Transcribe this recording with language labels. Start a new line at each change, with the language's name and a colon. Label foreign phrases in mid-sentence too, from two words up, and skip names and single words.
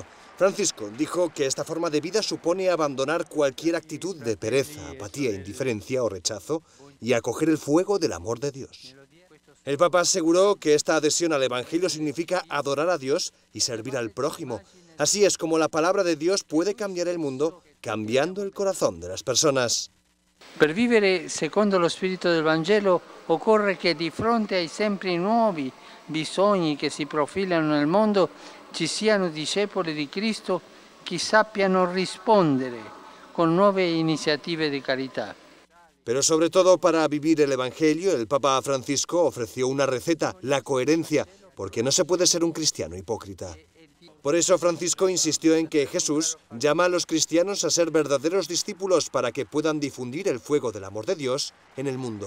Spanish: Francisco dijo que esta forma de vida supone abandonar cualquier actitud de pereza, apatía, indiferencia o rechazo y acoger el fuego del amor de Dios. El Papa aseguró que esta adhesión al Evangelio significa adorar a Dios y servir al prójimo. Así es como la palabra de Dios puede cambiar el mundo, cambiando el corazón de las personas.
Italian: Per vivere secondo lo spirito del Vangelo occorre che di fronte ai sempre nuovi bisogni che si profilano nel mondo ci siano discepoli di Cristo che sappiano rispondere con nuove iniziative di carità.
Spanish: Pero sobre todo para vivir el Evangelio, el Papa Francisco ofreció una receta, la coherencia, porque no se puede ser un cristiano hipócrita. Por eso Francisco insistió en que Jesús llama a los cristianos a ser verdaderos discípulos para que puedan difundir el fuego del amor de Dios en el mundo.